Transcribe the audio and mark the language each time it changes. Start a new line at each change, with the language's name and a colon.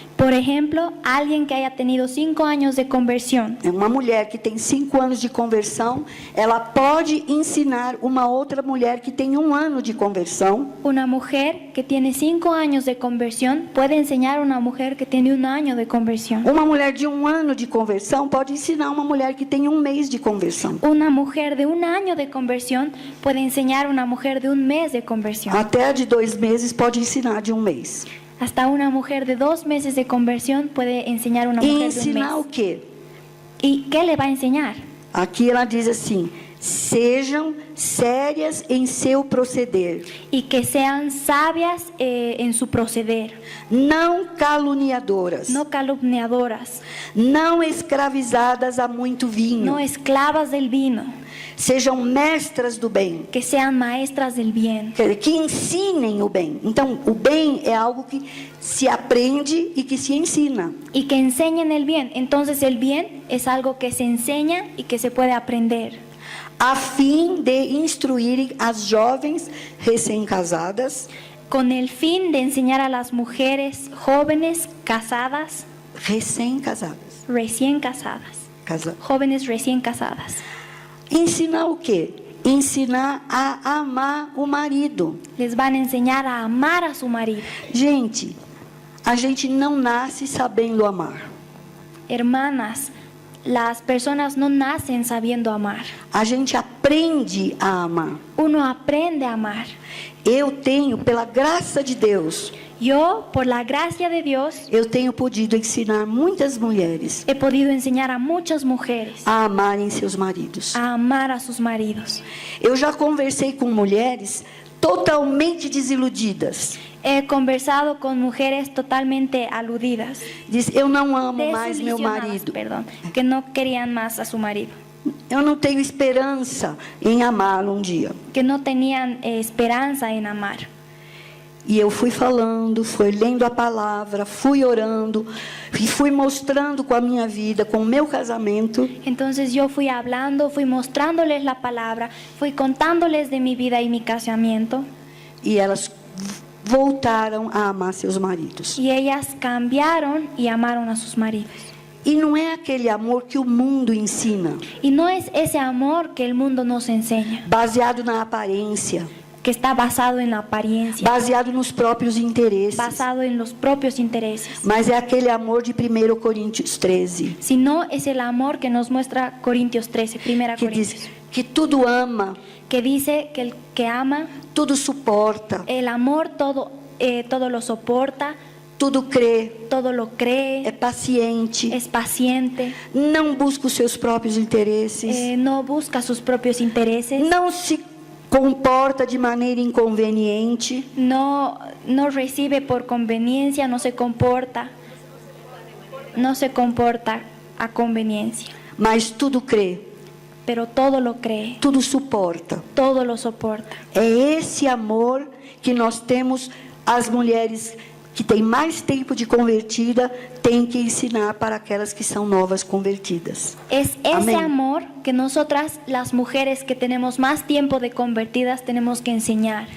Spanish: Por ejemplo, alguien que haya tenido 5 años de conversión.
Portuguese: Uma mulher que tem 5 anos de conversão, ela pode ensinar uma outra mulher que tem 1 ano de conversão.
Spanish: Una mujer que tiene 5 años de conversión puede enseñar a una mujer que tiene 1 año de conversión.
Portuguese: Uma mulher de 1 ano de conversão pode ensinar uma mulher que tem 1 mês de conversão.
Spanish: Una mujer de 1 año de conversión puede enseñar a una mujer de 1 mes de conversión.
Portuguese: Até a de 2 meses pode ensinar de 1 mês.
Spanish: Hasta una mujer de 2 meses de conversión puede enseñar a una mujer de 1
Portuguese: ensinar o
Spanish: mes.
Portuguese: quê?
Spanish: ¿Y qué le va a enseñar?
Portuguese: Aqui ela diz assim: sejam sérias em seu proceder,
Spanish: Y que sean sabias en su proceder,
Portuguese: não caluniadoras,
Spanish: no calumniadoras,
Portuguese: não escravizadas a muito vinho,
Spanish: no esclavas del vino,
Portuguese: sejam mestras do bem,
Spanish: que sean maestras del bien,
Portuguese: quer dizer, que ensinem o bem. Então, o bem é algo que se aprende e que se ensina.
Spanish: y que enseñen el bien. Entonces el bien es algo que se enseña y que se puede aprender,
Portuguese: A fim de instruírem as jovens recém-casadas,
Spanish: con el fin de enseñar a las mujeres jóvenes casadas,
Portuguese: recém-casadas,
Spanish: recién casadas, jóvenes recién casadas.
Portuguese: Ensinar o quê? Ensinar a amar o marido.
Spanish: Les van a enseñar a amar a su marido.
Portuguese: Gente, a gente não nasce sabendo amar.
Spanish: Hermanas, las personas no nacen sabiendo amar.
Portuguese: A gente aprende a amar.
Spanish: Uno aprende a amar.
Portuguese: Eu tenho, pela graça de Deus,
Spanish: Yo, por la gracia de Dios,
Portuguese: eu tenho podido ensinar muitas mulheres
Spanish: he podido enseñar a muchas mujeres
Portuguese: a amarem seus maridos.
Spanish: a amar a sus maridos.
Portuguese: Eu já conversei com mulheres totalmente desiludidas.
Spanish: He conversado con mujeres totalmente aludidas,
Portuguese: Diz, eu não amo mais meu
Spanish: desilusionadas,
Portuguese: marido.
Spanish: perdón, que no querían más a su marido,
Portuguese: Eu não tenho esperança em amá-lo um dia.
Spanish: que no tenían esperanza en amar.
Portuguese: E eu fui falando, fui lendo a palavra, fui orando, e fui mostrando com a minha vida, com o meu casamento,
Spanish: Entonces yo fui hablando, fui mostrándoles la palabra, fui contándoles de mi vida y mi casamiento,
Portuguese: e elas voltaram a amar seus maridos.
Spanish: y ellas cambiaron y amaron a sus maridos.
Portuguese: E não é aquele amor que o mundo ensina,
Spanish: Y no es ese amor que el mundo nos enseña,
Portuguese: baseado na aparência,
Spanish: que está basado en la apariencia,
Portuguese: baseado nos próprios interesses.
Spanish: basado en los propios intereses,
Portuguese: Mas é aquele amor de 1 Coríntios 13,
Spanish: sino es el amor que nos muestra Corintios 13, primera
Portuguese: que
Spanish: Corintios,
Portuguese: diz que tudo ama,
Spanish: que dice que el que ama,
Portuguese: tudo suporta,
Spanish: el amor todo lo soporta,
Portuguese: tudo crê,
Spanish: todo lo cree,
Portuguese: é paciente,
Spanish: es paciente,
Portuguese: não busca os seus próprios interesses,
Spanish: no busca sus propios intereses,
Portuguese: não se comporta de maneira inconveniente,
Spanish: no recibe por conveniencia, no se comporta a conveniencia,
Portuguese: mas tudo crê,
Spanish: pero todo lo cree,
Portuguese: tudo suporta.
Spanish: todo lo soporta.
Portuguese: É esse amor que nós temos, as mulheres que têm mais tempo de convertida, têm que ensinar para aquelas que são novas convertidas.
Spanish: Es ese amor que nosotras, las mujeres que tenemos más tiempo de convertidas, tenemos que enseñar.